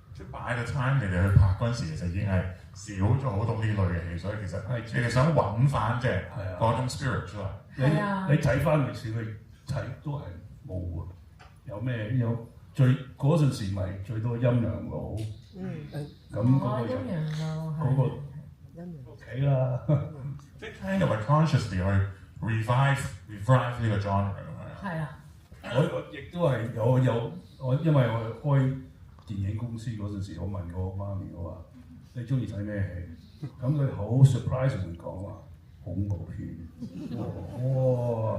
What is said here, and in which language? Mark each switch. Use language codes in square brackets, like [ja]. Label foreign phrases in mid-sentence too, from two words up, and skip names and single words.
[yue] 即係擺個 time 你哋去拍嗰陣時，其實已經係少咗好多呢類嘅戲，所以其實你哋想揾翻即係嗰種 spirit 出嚟。你睇翻歷史，你睇都係冇喎。有最嗰陣時咪最多陰陽佬，咁嗰個陰陽佬嗰個 OK 啦。即係 [en] kind of consciously [yue] 去 revive 呢個 genre 咁樣。係啊。我亦都係我因為我開電影公司嗰陣時，我問我媽咪我話：你中意睇咩戲？咁佢好 surprising 講話恐怖片。哇！